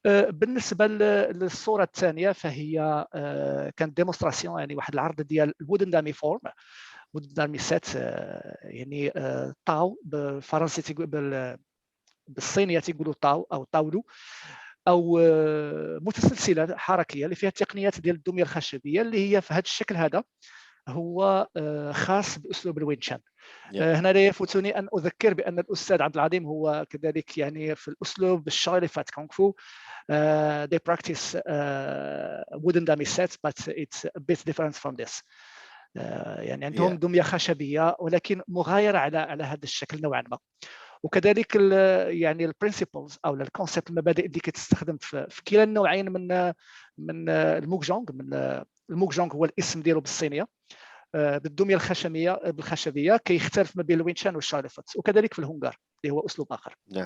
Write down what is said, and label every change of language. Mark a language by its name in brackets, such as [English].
[Arabic] بالنسبه للصوره الثانيه فهي كانت ديمونستراسيون، يعني واحد العرض ديال الودن دامي فورم، ودن دامي سيت، يعني طاو بالفرنسي بالصينيه تيقولوا طاو او طاولو، او متسلسله حركيه اللي فيها التقنيات ديال الدميه الخشبيه، اللي هي في هذا الشكل هذا هو خاص باسلوب الوينشان. هنا لا يفوتني ان اذكر بان الاستاذ عبد العظيم هو كذلك يعني في الاسلوب الشغلي فات كونغ فو. [English] they practice wooden dummy sets but it's a bit different from this. [Arabic] يعني عندهم دميه خشبيه ولكن مغايره على هذا الشكل نوعا ما. وكذلك يعني البرينسيبلز او الكونسيبت، المبادئ اللي كتستخدم في كلا النوعين من الموكجونغ. الموكجونغ هو الاسم ديالو بالصينيه، بالدميه بالخشبيه كيختلف ما بين الوينشان والشارلفوت، وكذلك في الهونغار اللي هو اسلوب اخر.